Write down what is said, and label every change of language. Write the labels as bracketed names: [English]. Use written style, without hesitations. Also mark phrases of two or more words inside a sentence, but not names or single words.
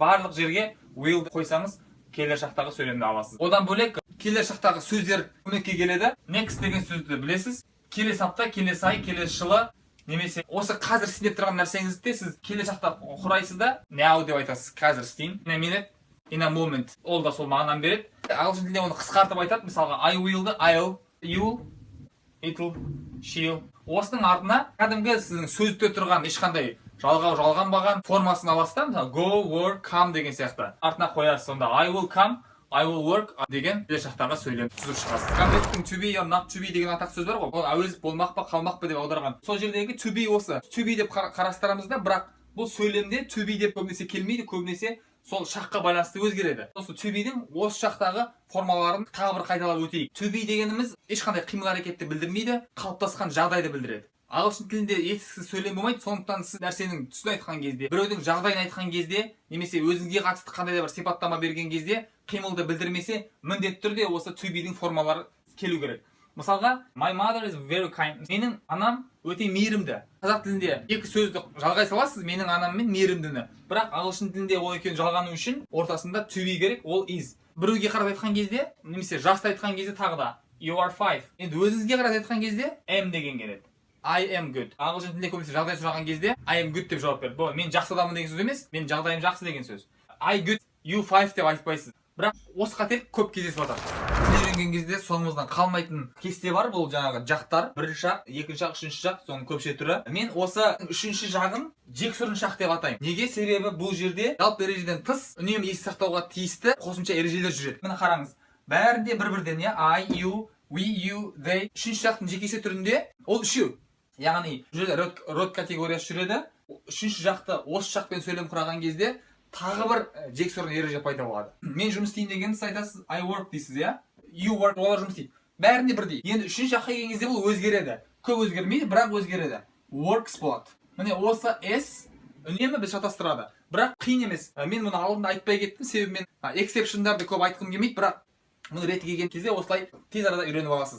[Kazakh] Барлық жерге will деп қойсаңыз, келер шақтағы сөйлемді аласыз. Одан бөлек келер шақтағы сөздер көмекке келеді. Next деген сөзді білесіз. Келесі апта, келесі ай, келесі жылы, немесе осы қазір істеп тұрған нәрсеңізді сіз келер шақта құрайсыз да now деп айтасыз. Қазір істейін. [English] In a minute, in a moment. [Kazakh] Ол да сол мағынаны береді. Ағылшын тілінде оны қысқартып айтады. [English] Мысалға I will'ды I'll, you'll, it'll, she'll. [Kazakh] Осының артына кәдімгі сіздің сөзде тұрған ешқандай жалғанбаған формасын аласыз да, мысалы [English] go, work, come [Kazakh] деген сияқты. Артына қоясыз. Сонда [English] I will come, I will work [Kazakh] деген келер шақтағы сөйлем түзіп шығасыз. Контекстің [English] to be or not to be [Kazakh] деген атақ сөз бар ғой. Ол әуезов болмақ па, қалмақ па деп аударған. Сол жердегі [English] to be [Kazakh] осы. [English] To be [Kazakh] деп қарастырамыз да, бірақ бұл сөйлемде [English] to be [Kazakh] деп көбінесе келмейді, көбінесе сол шаққа байланысты өзгереді. Осы [English] to be- [Kazakh] дің осы шақтағы формаларын тағы бір қайталап өтейік. [English] To be [Kazakh] дегеніміз ешқандай қимыл әрекетті білдірмейді, қалыптасқан жағдайды білдіреді. Ағылшын тілінде етістіксіз сөйлем болмайды, сондықтан сіз нәрсенің түсін айтқан кезде, біреудің жағдайын айтқан кезде, немесе өзіңізге қатысты қандай да бір сипаттама берген кезде қимылды білдірмесе, міндетті түрде осы [English] to be- [Kazakh] дің формалары келу керек. Мысалға, [English] my mother is very kind. [Kazakh] Менің анам өте мейірімді. Қазақ тілінде екі сөзді жалғай саласыз, менің анам мен мейірімдіні. Бірақ ағылшын тілінде ол екеуін жалғану үшін ортасында [English] to be [Kazakh] керек, ол is. Біреуге қарап айтқан кезде, немесе жасты айтқан кезде тағы да [English] you are 5. [Kazakh] Енді өзіңізге қарап айтқан кезде am деген келеді. [English] I am good. [Kazakh] Ағылшын тілінде көбінесе жағдай сұраған кезде [English] I am good [Kazakh] деп жауап береді. Бұл мен жақсы адаммын деген сөз емес, мен жағдайым жақсы деген сөз. [English] I good, you 5 [Kazakh] деп айтпайсыз. Бірақ осы қателік көп кездесіп жатыр. Үйренген кезде соңымыздан қалмайтын кесте бар, бұл жаңағы жақтар. Бірінші жақ, екінші жақ, үшінші жақ, соның көпше түрі. Мен осы үшінші жағын жексұрын шақ деп атаймын. Неге? Себебі бұл жерде жалпы ережеден тыс үнемі есте сақтауға тиісті қосымша ережелер жүреді. Міне қараңыз. Бәрінде бір-бірден, [English] I, you, we, you, they. [Kazakh] Үшінші жақтың жекеше түрінде ол үшеу. Яғни род категориясы жүреді. Үшінші жақты осы жақпен сөйлем құраған кезде тағы бір жексұрын ереже пайда болады. Мен жұмыс істейін дегенді айтасыз, [English] I work [Kazakh] дейсіз, иә? [English] You work, [Kazakh] олар жұмыс істейді. Бәрінде бірдей. Енді үшінші жаққа келген кезде бұл өзгереді. Көп өзгермейді, бірақ өзгереді. Works болады. Міне осы S үнемі біз шатастырады. Бірақ қиын емес. Мен мұны алдында айтпай кеттім, себебі мен exception'дарды көп айтқым келмейді, бірақ мұны реті келген кезде осылай тез арада үйреніп аласыз.